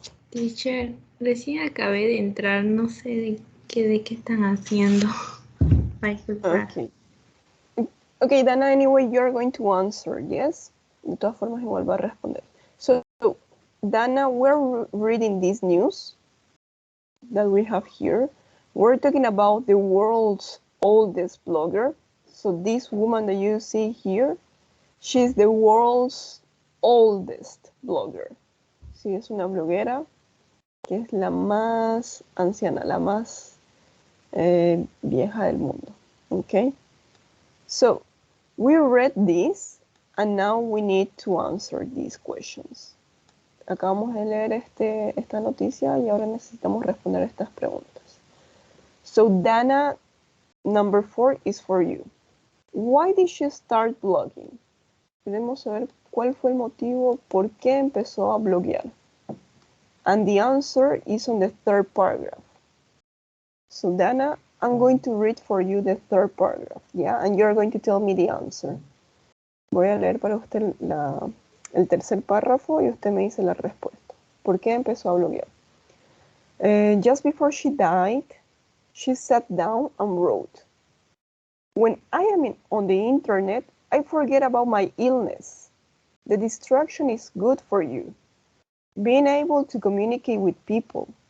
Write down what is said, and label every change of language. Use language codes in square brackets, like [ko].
[es] Teacher, recién acabé de entrar, no sé de qué están haciendo. [en] Okay. Okay, Dana, anyway, you're going to answer, yes? [es] De todas formas, igual va a responder. [en] So, Dana, we're reading this news that we have here. We're talking about the world's oldest blogger. So this woman that you see here, she's the world's oldest blogger. [es] Sí, es una bloguera que es la más anciana, la más vieja del mundo. [en] Okay? So, we read this, and now we need to answer these questions. [es] Acabamos de leer esta noticia y ahora necesitamos responder estas preguntas. [en] So, Dana, number 4 is for you. Why did she start blogging? [es] Queremos saber cuál fue el motivo, por qué empezó a bloguear. [en] And the answer is on the 3rd paragraph. So, Dana, I'm going to read for you the 3rd paragraph, yeah? And you're going to tell me the answer. [es] Voy a leer para usted el 3er párrafo y usted me dice la respuesta. ¿Por qué empezó a bloguear? [en] Just before she died, she sat down and wrote, "When I am on the internet, I forget about my illness. The distraction is good for you. Being able to communicate with people.